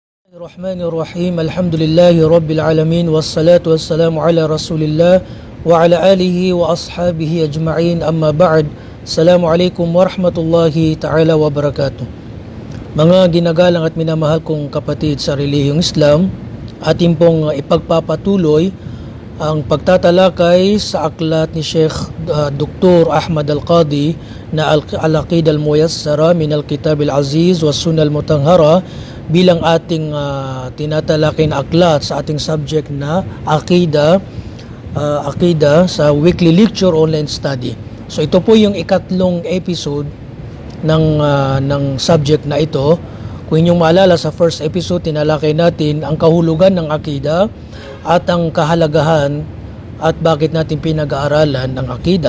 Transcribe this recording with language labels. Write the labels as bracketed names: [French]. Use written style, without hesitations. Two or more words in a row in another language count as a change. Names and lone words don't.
[Arabic] بسم الله الرحمن الرحيم الحمد لله رب العالمين والصلاة والسلام على رسول الله وعلى آله وأصحابه أجمعين. أما بعد. السلام عليكم ورحمة الله تعالى وبركاته. [Filipino] Mga ginagalang at minamahal kong kapatid sa relihiyong Islam, ating pong ipagpapatuloy ang pagtatalakay sa aklat ni Sheikh Dr. Ahmad Al-Qadi na Al-Aqidah Al-Muyassara min Al-Kitab Al-Aziz wa Sunnah Al-Mutahhara bilang ating tinatalakay na aklat sa ating subject na Aqidah sa [English] weekly lecture online study. [Filipino] So ito po yung ikatlong episode ng subject na ito. Kung inyong maalala, sa [English] first episode [Filipino] tinalakay natin ang kahulugan ng Aqidah at ang kahalagahan at bakit natin pinag-aaralan ang Aqidah.